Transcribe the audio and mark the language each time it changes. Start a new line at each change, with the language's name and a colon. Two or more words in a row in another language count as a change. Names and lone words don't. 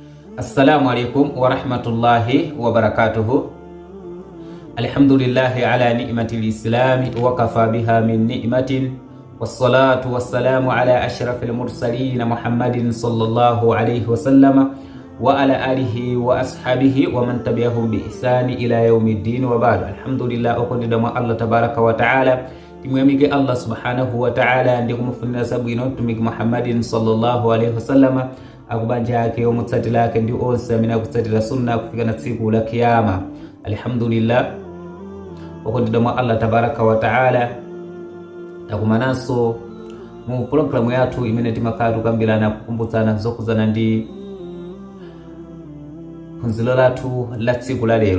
Arabic: السلام عليكم ورحمة الله وبركاته. الحمد لله على نعمة الإسلام وكفى بها من نعمة والصلاة والسلام على أشرف المرسلين محمد صلى الله عليه وسلم وعلى آله وأصحابه ومن تبعهم بإحسان إلى يوم الدين وبعد.
Nyanja: Alhamdulillah, okondida mwa Allah
Arabic: تبارك وتعالى,
Nyanja: timwemige Allah
Arabic: سبحانه وتعالى
Nyanja: ndi kumufunira sabwino tumiki Muhammadin
Arabic: صلى الله عليه وسلم
Nyanja: akubanja yake omutsatila yake ndi onse amene akutsatira sunna kufika na tsiku la kiyama. Alhamdulillah, okondida mwa Allah
Arabic: تبارك وتعالى,
Nyanja: takumananso mu programu yathu imene timakhala tukambirana kukumbutsana zokuzana ndi phunziro lathu la tsiku la lero.